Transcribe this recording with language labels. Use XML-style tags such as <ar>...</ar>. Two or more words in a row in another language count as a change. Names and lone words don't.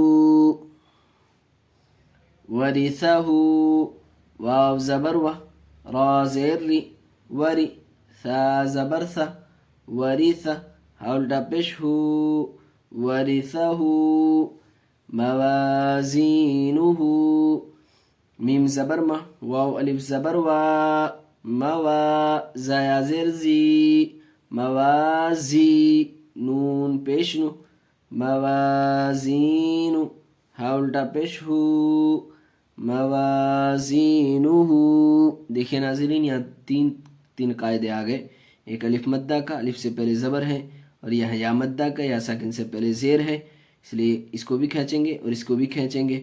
<ur>ورثہ، واو زبر وا، را زیر ری، وری. ثا زبر ثا، ورثہ. ہا الٹا پیش ہو، ورثہ. موازینہ، میم زبر ما، واو الف زبر وا، موا. زایا زیر زی، موازی. نون پیش نو، موازین. ہا الٹا پیش ہو، موازینہ. دیکھیں ناظرین یہاں تین قاعدے آ گئے، ایک الف مدہ کا، الف سے پہلے زبر ہے، اور یہاں یا مدہ کا، یا ساکن سے پہلے زیر ہے، اس لیے اس کو بھی کھینچیں گے اور اس کو بھی کھینچیں گے.</ur>